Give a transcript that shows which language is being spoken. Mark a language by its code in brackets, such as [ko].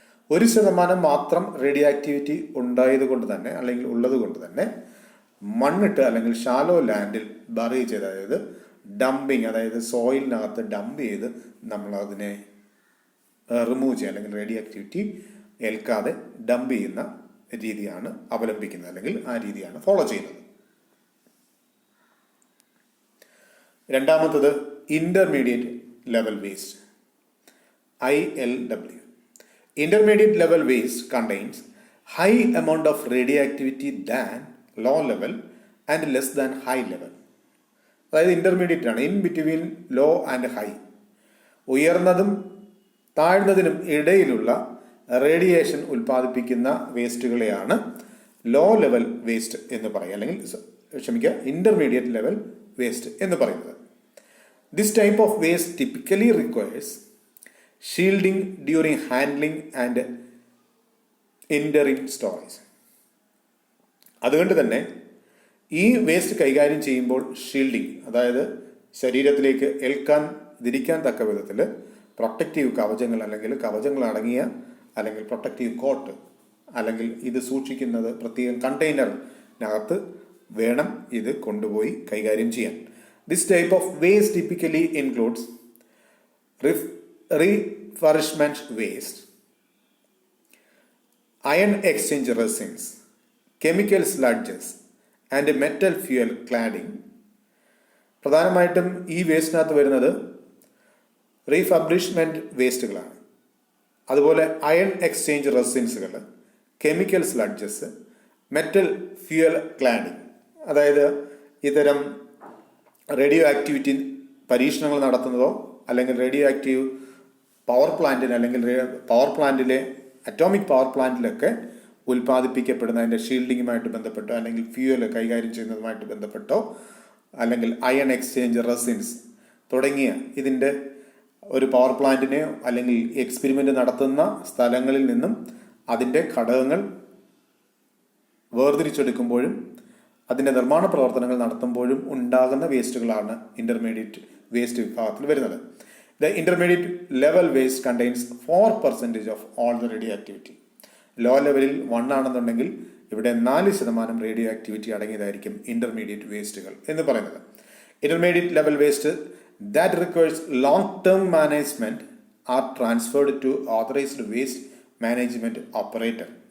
[ml] 1% മാത്രം radio activity ഉണ്ടായതുകൊണ്ട് തന്നെ അല്ലെങ്കിൽ ഉള്ളത് കൊണ്ട് തന്നെ മണ്ണിട്ട് അല്ലെങ്കിൽ ഷാലോ ലാൻഡിൽ ബറി ചെയ്ത്, അതായത് ഡംപിങ്, അതായത് സോയിലിനകത്ത് ഡംപ് ചെയ്ത് നമ്മളതിനെ റിമൂവ് ചെയ്യുക അല്ലെങ്കിൽ റേഡിയോ ആക്ടിവിറ്റി ഏൽക്കാതെ ഡംപ് ചെയ്യുന്ന രീതിയാണ് അവലംബിക്കുന്നത് അല്ലെങ്കിൽ ആ രീതിയാണ് ഫോളോ ചെയ്യുന്നത്. രണ്ടാമത്തത് intermediate level waste, ILW. [en] Intermediate level waste contains high amount of radioactivity than low level and less than high level. [ml] അതായത് ഇന്റർമീഡിയറ്റ് ആണ്, [en] in between low and high, [ml] ഉയർന്നതും താഴ്ന്നതിനും ഇടയിലുള്ള റേഡിയേഷൻ ഉൽപ്പാദിപ്പിക്കുന്ന വേസ്റ്റുകളെയാണ് ലോ ലെവൽ വേസ്റ്റ് എന്ന് പറയുക, അല്ലെങ്കിൽ ഇന്റർമീഡിയറ്റ് ലെവൽ വേസ്റ്റ് എന്ന് പറയുന്നത്. [en] This type of waste typically requires shielding during handling and enduring storage. [ml] അതുകൊണ്ട് തന്നെ ഈ വേസ്റ്റ് കൈകാര്യം ചെയ്യുമ്പോൾ ഷീൽഡിംഗ്, അതായത് ശരീരത്തിലേക്ക് ദിരിക്കാൻ തക്ക വിധത്തിൽ പ്രൊട്ടക്റ്റീവ് കവചങ്ങൾ അല്ലെങ്കിൽ കവചങ്ങൾ അടങ്ങിയ അല്ലെങ്കിൽ പ്രൊട്ടക്റ്റീവ് കോട്ട് അല്ലെങ്കിൽ ഇത് സൂക്ഷിക്കുന്നത് പ്രത്യേകം കണ്ടെയ്നറിനകത്ത് വേണം ഇത് കൊണ്ടുപോയി കൈകാര്യം ചെയ്യാൻ. [en] This type of waste typically includes refurbishment waste, ion exchange resins, chemical sludges and metal fuel cladding. [ml] പ്രധാനമായിട്ടും ഈ വേസ്റ്റിനകത്ത് വരുന്നത് റീഫർബിഷ്മെന്റ് വേസ്റ്റുകളാണ്. അതുപോലെ iron exchange റെസിൻസുകൾ, chemical സ്ലഡ്ജസ്, metal fuel cladding, അതായത് ഇത്തരം റേഡിയോ ആക്ടിവിറ്റി പരീക്ഷണങ്ങൾ നടത്തുന്നതോ അല്ലെങ്കിൽ റേഡിയോ ആക്റ്റീവ് പവർ പ്ലാന്റിന് അല്ലെങ്കിൽ പവർ പ്ലാന്റിലെ അറ്റോമിക് പവർ പ്ലാന്റിലൊക്കെ ഉൽപ്പാദിപ്പിക്കപ്പെടുന്ന അതിൻ്റെ ഷീൽഡിങ്ങുമായിട്ട് ബന്ധപ്പെട്ടോ അല്ലെങ്കിൽ ഫ്യൂവൽ കൈകാര്യം ചെയ്യുന്നതുമായിട്ട് ബന്ധപ്പെട്ടോ അല്ലെങ്കിൽ അയൺ എക്സ്ചേഞ്ച് റെസിൻസ് തുടങ്ങിയ ഇതിൻ്റെ ഒരു പവർ പ്ലാന്റിനെയോ അല്ലെങ്കിൽ എക്സ്പെരിമെൻ്റ് നടത്തുന്ന സ്ഥലങ്ങളിൽ നിന്നും അതിൻ്റെ ഘടകങ്ങൾ വേർതിരിച്ചെടുക്കുമ്പോഴും അതിൻ്റെ നിർമ്മാണ പ്രവർത്തനങ്ങൾ നടത്തുമ്പോഴും ഉണ്ടാകുന്ന വേസ്റ്റുകളാണ് ഇന്റർമീഡിയറ്റ് വേസ്റ്റ് വിഭാഗത്തിൽ വരുന്നത്. [en] The intermediate level waste contains 4% of all the radioactivity. [ml] Law ലെവലിൽ 1 ആണെന്നുണ്ടെങ്കിൽ ഇവിടെ 4% റേഡിയോ ആക്ടിവിറ്റി അടങ്ങിയതായിരിക്കും ഇന്റർമീഡിയറ്റ് വേസ്റ്റുകൾ എന്ന് പറയുന്നത്. [en] Intermediate level waste that requires long term management are transferred to authorised waste management operator.